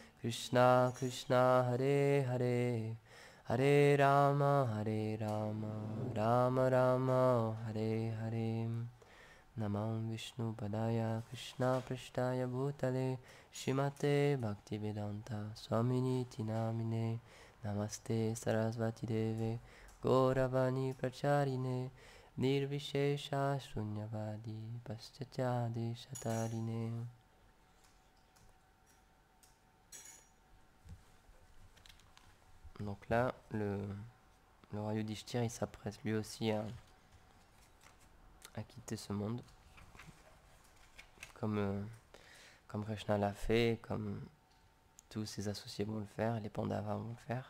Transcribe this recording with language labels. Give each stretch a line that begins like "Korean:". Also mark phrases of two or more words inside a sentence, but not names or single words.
Sanskrit: कृष्ण हरे हरे हरे राम राम राम हरे हरे नमं विष्णु पादाय कृष्ण प्रिष्टाय भूतले श्रीमते भक्तिवेदान्त स्वामिनि तिनामिने नमस्ते सरस्वती देवे गौरवाणी प्रचारिणे निर्विशेष शून्यवादि पाश्चाचादे शतारिणे.
French: Donc là, le roi Yudhishthir, il s'apprête lui aussi à quitter ce monde. Comme Krishna l'a fait, comme tous ses associés vont le faire, les Pandavas vont le faire.